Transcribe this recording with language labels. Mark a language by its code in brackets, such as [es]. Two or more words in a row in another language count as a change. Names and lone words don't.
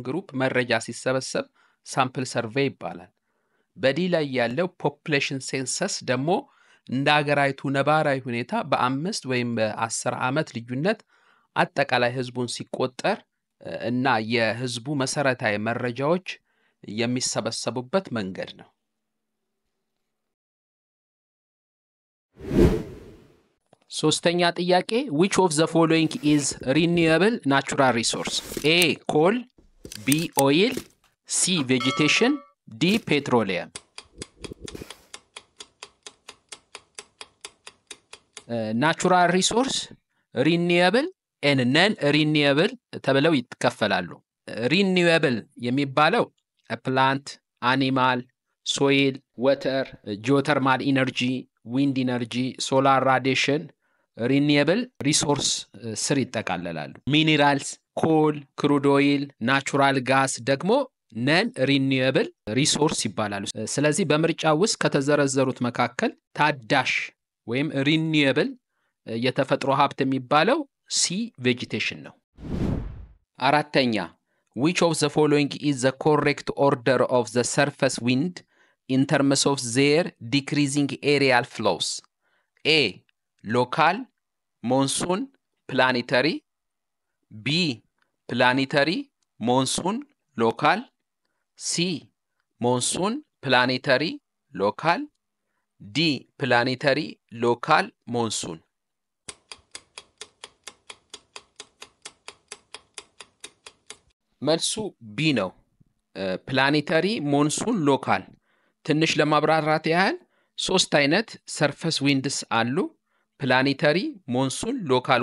[am] ግሩፕ መረጃ ሲሰበሰብ [en] sample survey [am] ይባላል። በዲ ላይ ያለው [en] population census [am] ደግሞ እንደ ሀገራዊቱ ነባራዊ ሁኔታ በ5 ወይም በ10 ዓመት ልዩነት አጠቃላይ ህዝቡን ሲቆጠር እና የህዝቡ መሰረታዊ መረጃዎች የሚሰበሰቡበት መንገድ ነው። ሶስተኛ ጥያቄ [en] Which of the following is renewable natural resource? A. coal, B. oil, C. vegetation, D. petroleum. natural resource, renewable and non-renewable [am] ተብለው ይከፈላሉ። [en] renewable የሚባለው plant, animal, soil, water, geothermal energy, wind energy, solar radiation renewable resource [am] ስር ይጠቃለላሉ። [en] minerals, coal, crude oil, natural gas ደግሞ non-renewable resource [am] ይባላሉ። ስለዚህ በምርጫ ውስጥ ከተዘረዘሩት መካከል ታዳሽ ወይም [en] renewable [am] የተፈጥሮ ሀብት የሚባለው [en] C. vegetation [am] ነው። አራተኛ [en] Which of the following is the correct order of the surface wind in terms of their decreasing aerial flows? A. local, monsoon, planetary, B. planetary, monsoon, local, C. monsoon, planetary, local, D. planetary, local, monsoon. [am] መልሱ ቢ ነው። ፕላኔታሪ፣ ሞንሱን፣ ሎካል። ትንሽ ለማብራራት ያህል ሶስት አይነት [en] surface winds [am] አሉ። ፕላኔታሪ፣ ሞንሱን፣ ሎካል